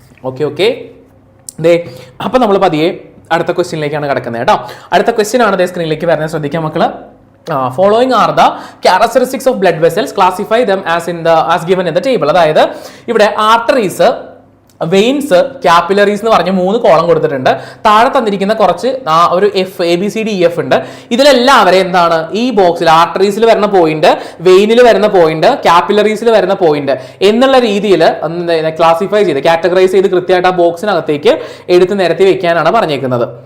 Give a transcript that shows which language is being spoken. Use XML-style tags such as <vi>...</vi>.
<ml>Okay ദേ അപ്പം നമ്മൾ പതിയെ അടുത്ത ക്വസ്റ്റ്യനിലേക്കാണ് കിടക്കുന്നത് കേട്ടോ. അടുത്ത ക്വസ്റ്റ്യൻ ആണ് ദേ സ്ക്രീനിലേക്ക് വരുന്നത്. ശ്രദ്ധിക്കാം മക്കള്.</ml> <en>Following are the characteristics of blood vessels. Classify them as given in the table.</en> <ml>അതായത് ഇവിടെ ആർട്ടറീസ്, വെയിൻസ്, ക്യാപ്പിലറീസ് എന്ന് പറഞ്ഞ് 3 കോളം കൊടുത്തിട്ടുണ്ട്. താഴെ തന്നിരിക്കുന്ന കുറച്ച് ഒരു ABCDEF ഉണ്ട്. ഇതിലെല്ലാവരെയും എന്താണ് ഈ ബോക്സിൽ ആർട്ടറീസിൽ വരുന്ന പോയിന്റ്, വെയിനിൽ വരുന്ന പോയിന്റ്, ക്യാപ്പിലറീസിൽ വരുന്ന പോയിന്റ് എന്നുള്ള രീതിയിൽ ക്ലാസിഫൈ ചെയ്ത് കാറ്റഗറൈസ് ചെയ്ത് കൃത്യമായിട്ട് ആ ബോക്സിനകത്തേക്ക് എടുത്ത് നിരത്തി വെക്കാനാണ് പറഞ്ഞേക്കുന്നത്.</ml>